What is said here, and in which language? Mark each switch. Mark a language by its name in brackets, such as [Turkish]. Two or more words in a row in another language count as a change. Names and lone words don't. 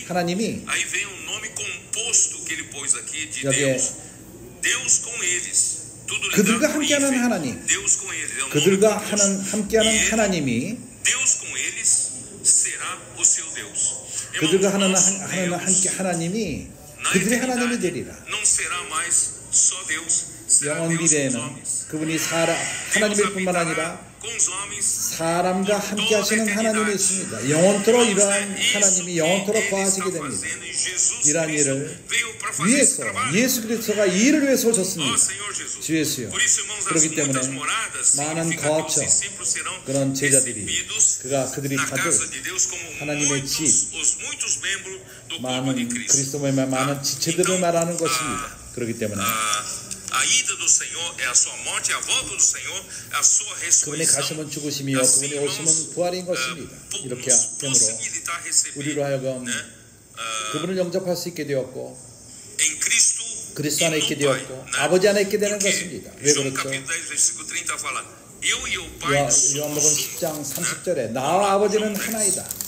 [Korean] 하나님이 [Portuguese] aí vem um nome composto que ele pôs aqui de [Korean] 여기에 [Portuguese] Deus. Deus com eles. Tudo [Korean] 그들과 [Portuguese] ligado com [Korean] 함께하는 [Portuguese] hífen. [Korean] 하나님, [Portuguese] Deus com eles. É um nome [Korean] 그들과 [Portuguese] composto. [Korean] 함께하는 [Portuguese] E ele, [Korean] 하나님이 [Portuguese] Deus com eles será o seu Deus. [Korean] 그들과 [Portuguese] Irmãos, nosso [Korean] 하나는 [Portuguese] Deus, [Korean] 함께 하나님이 [Portuguese] na [Korean] 그들의 하나님이 [Portuguese] eternidade, [Korean] 되리라. [Portuguese] não será mais só Deus, será [Korean] 영원 [Portuguese] Deus com os [Korean] 미래에는 [Portuguese] homens. [Korean] 그분이 [Portuguese] Deus [Korean] 하나님일 뿐만 [Portuguese] habitará [Korean] 아니라 [Portuguese] com os homens [Korean] 사람과 함께 하시는 하나님이 있습니다. 영원토록 이러한 하나님이 영원토록 거하시게 됩니다. 이러한 일을 위해서 예수 그리스도가 이 일을 위해서 오셨습니다. 주 예수요. 그렇기 때문에 많은 거처 그런 제자들이 그들이 가질 하나님의 집 많은 그리스도의 많은 지체들을 말하는 것입니다. 그렇기 때문에 [Portuguese] A ida do Senhor é a sua morte, a volta do Senhor é a sua [Korean] 그분의 [Portuguese] ressurreição. [Korean] 가심은 죽으심이요 그분의 오심은 부활인 것입니다. 이렇게 함으로 우리로 하여금 그분을 영접할 수 있게 되었고 [Portuguese] Em Cristo [Korean] 그리스도 안에 있게 되었고 아버지 안에 있게 되는 것입니다. 왜 그렇죠? 요한복음 10장 30절에 나와 아버지는 하나이다.